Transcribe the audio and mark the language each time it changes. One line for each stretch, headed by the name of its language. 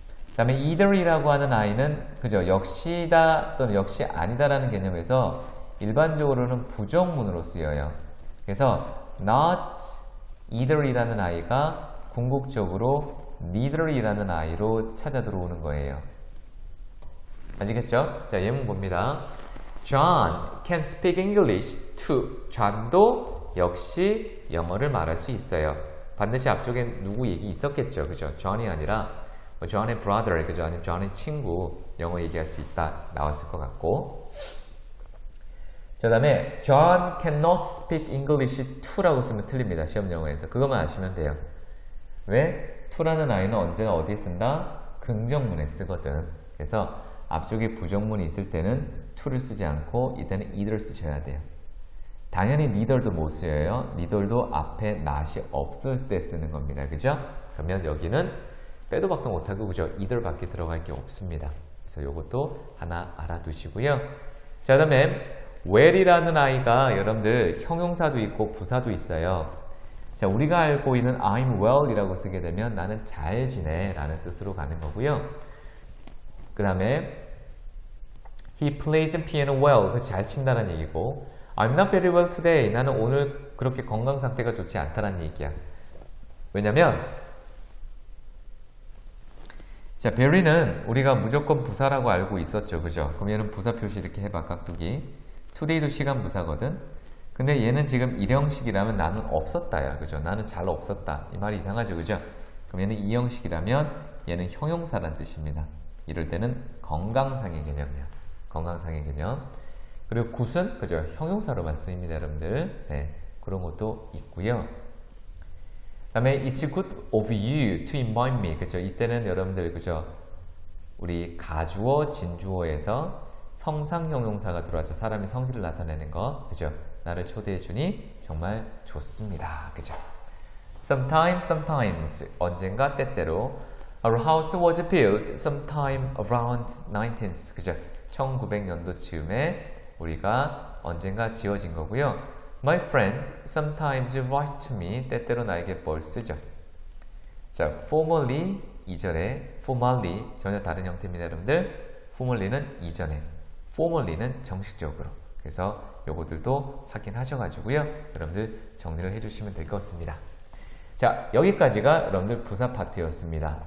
Korean: 그 다음에 either이라고 하는 아이는 그죠? 역시다 또는 역시 아니다라는 개념에서 일반적으로는 부정문으로 쓰여요. 그래서 not either이라는 아이가 궁극적으로 neither이라는 아이로 찾아 들어오는 거예요. 아시겠죠? 자, 예문 봅니다.
English: John can speak English too.
Korean: John도 역시 영어를 말할 수 있어요. 반드시 앞쪽에 누구 얘기 있었겠죠. 그죠? John이 아니라 John의 brother, 그죠? 아니면 John의 친구 영어 얘기할 수 있다 나왔을 것 같고. 자, 다음에
English: John cannot speak English to
Korean: 라고 쓰면 틀립니다. 시험 영어에서. 그것만 아시면 돼요. 왜? to라는 아이는 언제나 어디에 쓴다? 긍정문에 쓰거든. 그래서 앞쪽에 부정문이 있을 때는 to를 쓰지 않고 이때는 either 쓰셔야 돼요. 당연히 neither도 못 써요. neither도 앞에 not이 없을 때 쓰는 겁니다. 그죠? 그러면 여기는 빼도 박도 못하고 그죠? either 밖에 들어갈 게 없습니다. 그래서 이것도 하나 알아두시고요. 자, 다음에 well이라는 아이가 여러분들 형용사도 있고 부사도 있어요. 자, 우리가 알고 있는
English: I'm well
Korean: 이라고 쓰게 되면 나는 잘 지내 라는 뜻으로 가는 거고요.
English: 그 다음에 He plays piano well.
Korean: 그 잘 친다는 얘기고
English: I'm not very well today.
Korean: 나는 오늘 그렇게 건강 상태가 좋지 않다는 얘기야. 왜냐면 자, very는 우리가 무조건 부사라고 알고 있었죠. 그죠? 그럼 얘는 부사 표시 이렇게 해봐. 깍두기. today도 시간 부사거든. 근데 얘는 지금 일형식이라면 나는 없었다야. 그죠? 나는 잘 없었다. 이 말이 이상하죠. 그죠? 그럼 얘는 이형식이라면 얘는 형용사란 뜻입니다. 이럴 때는 건강상의 개념이야. 건강상의 개념. 그리고 굿은 그죠? 형용사로만 쓰입니다, 여러분들. 네, 그런 것도 있고요. 다음에
English: It's good of you to invite me.
Korean: 그죠? 이때는 여러분들 그죠? 우리 가주어, 진주어에서 성상 형용사가 들어와서 사람이 성질을 나타내는 거. 그죠? 나를 초대해 주니 정말 좋습니다. 그죠?
English: Sometimes
Korean: 언젠가 때때로
English: Our house was built sometime around 19th.
Korean: 그죠? 1900년도 즈음에 우리가 언젠가 지어진 거고요.
English: My friend sometimes writes to me.
Korean: 때때로 나에게 뭘 쓰죠. 자, formerly 이전에, formerly 전혀 다른 형태입니다, 여러분들. formerly는 이전에. formally는 정식적으로. 그래서 요거들도 확인하셔가지고요. 여러분들 정리를 해주시면 될 것 같습니다. 자, 여기까지가 여러분들 부사 파트였습니다.